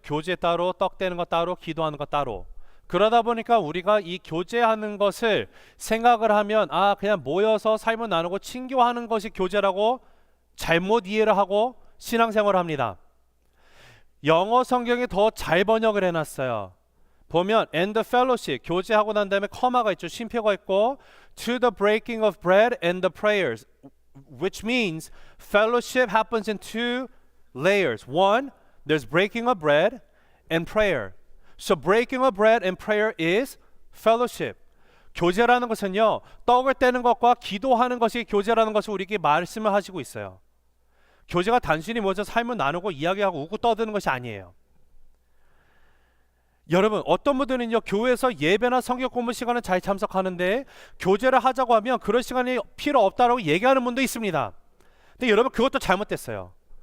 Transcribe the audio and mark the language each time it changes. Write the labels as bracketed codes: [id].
[ko] 교제 따로, 떡 떼는 거 따로, 기도하는 거 따로. 그러다 보니까 우리가 이 교제하는 것을 생각을 하면 그냥 모여서 삶을 나누고 친교하는 것이 교제라고 잘못 이해를 하고 신앙생활을 합니다. 영어 성경이 더 잘 번역을 해놨어요. 보면 [en] and the fellowship, [ko] 교제하고 난 다음에 커마가 있죠. 쉼표가 있고 [en] to the breaking of bread and the prayers, which means fellowship happens in two layers. One, there's breaking of bread and prayer. So breaking of bread and prayer is fellowship. [ko] 교제라는 것은요, 떡을 떼는 것과 기도하는 것이 교제라는 것을 우리에게 말씀을 하시고 있어요. 교제가 단순히 모여서 삶을 나누고 이야기하고 웃고 떠드는 것이 아니에요. 여러분, 어떤 분들은요, 교회에서 예배나 성경 공부 시간은 잘 참석하는데 교제를 하자고 하면 그럴 시간이 필요 없다라고 얘기하는 분도 있습니다. 근데 여러분, 그것도 잘못됐어요.